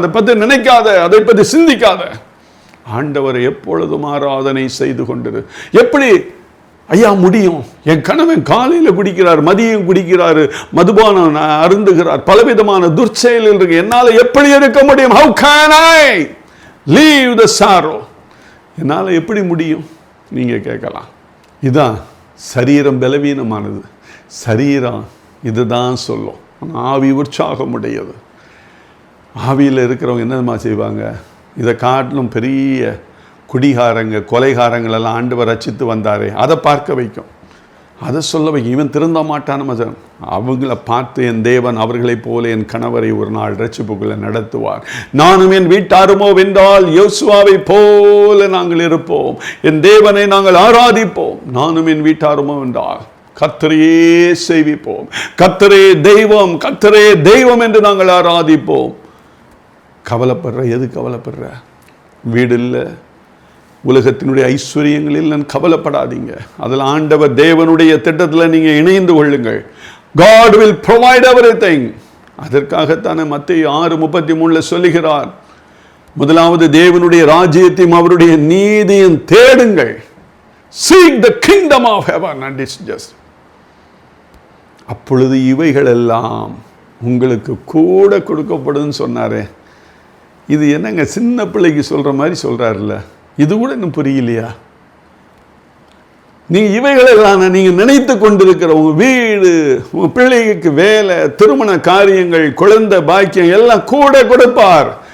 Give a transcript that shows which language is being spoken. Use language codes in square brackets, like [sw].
[ta] அதை பற்றி நினைக்காத, அதை பற்றி சிந்திக்காத. ஆண்டவரை எப்பொழுதும் ஆராதனை செய்து கொண்டிரு. எப்படி ஐயா முடியும்? என் கணவன் காலையில் குடிக்கிறார், மதியம் குடிக்கிறாரு, மதுபானம் அருந்துகிறார், பலவிதமான துர்ச்செயலில் இருக்கு, என்னால் எப்படி இருக்க முடியும்? [en] How can I leave the sorrow? [ta] என்னால் எப்படி முடியும்? நீங்கள் கேட்கலாம். இதான் சரீரம் பலவீனமானது. சரீரம் இதுதான் சொல்லும். ஆவி உற்சாகம் உடையது. ஆவியில் இருக்கிறவங்க என்னமா செய்வாங்க? இதை காட்டிலும் பெரிய குடிகாரங்க, கொலைகாரங்கள் எல்லாம் ஆண்டவர் ரட்சித்து வந்தாரே, அதை பார்க்க வைக்கும், அதை சொல்ல வைக்கும். இவன் திருந்த மாட்டான மதன். அவங்கள பார்த்து என் தேவன் அவர்களைப் போல என் கணவரை ஒரு நாள் ரட்சிப்புக்குள்ள நடத்துவார். நானும் என் வீட்டாருமோ வென்றால் யோசுவாவை போல நாங்கள் இருப்போம். என் தேவனை நாங்கள் ஆராதிப்போம். நானும் என் வீட்டாருமோ வென்றால் கர்த்தரையே சேவிப்போம். கர்த்தரே தெய்வம், கர்த்தரே தெய்வம் என்று நாங்கள் ஆராதிப்போம். கவலைப்படுற, எது கவலைப்படுற? வீடு இல்லை, உலகத்தினுடைய ஐஸ்வர்யங்களில் நான் கவலைப்படாதீங்க. அதில் ஆண்டவர் தேவனுடைய திட்டத்தில் நீங்கள் இணைந்து கொள்ளுங்கள். [en] God will provide everything. [ta] அதற்காகத்தானே மத்தேயு 6:33 சொல்லுகிறார், முதலாவது தேவனுடைய ராஜ்யத்தையும் அவருடைய நீதியும் தேடுங்கள். [en] Seek the kingdom of heaven and its justice. [ta] அப்பொழுது இவைகள் எல்லாம் உங்களுக்கு கூட கொடுக்கப்படுதுன்னு சொன்னாரே. இது என்னங்க சின்ன பிள்ளைக்கு சொல்ற மாதிரி சொல்றாருல்ல? இது கூட இன்னும் புரியலையா? நீங்க இவைகளெல்லாம் நீங்க நினைத்து கொண்டிருக்கிற உங்க வீடு, உங்க பிள்ளைக்கு வேலை, திருமண காரியங்கள், குழந்தை பாக்கியம் எல்லாம் கூட கொடுப்பார்.